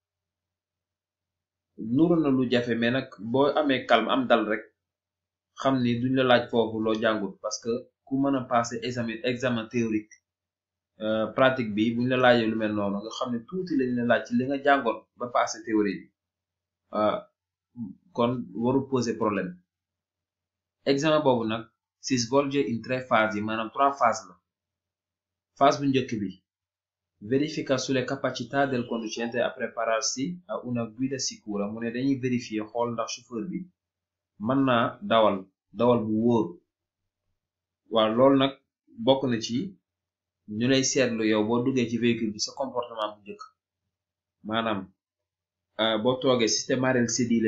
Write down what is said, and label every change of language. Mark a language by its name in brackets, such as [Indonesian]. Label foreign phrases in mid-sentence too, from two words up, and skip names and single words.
[Wolof] nuru na lu jafe mais nag boo amee calme am dal rek xam ni duñ la laaj foofu loo jàngut [French] parce que [Wolof] ku mën a [French] passé examen théorique pratique [Wolof] bi buñ la laajee lu mel noonu nga xam ne tuuti lañ la laaj ci li nga jàngoon ba [French] passé théorie [Wolof] bi kon waru [French] poser problème examen [Wolof] boobu nag [Italian] si svolge in 3 [Wolof] phases yi maanaam 3 phases la phase bu njëkk bi [Italian] verifica sulle capacità del conducente a prepararsi a una guida sicura [Wolof] mu ne dañuy vérifier xool ndax chauffeur bi mën naa dawal bu wóor waaw loolu nag bokk na ci ñu lay seetlu yow boo duggee ci véhicule bi sa comportement bu njëkk maanaam boo toogee système sedile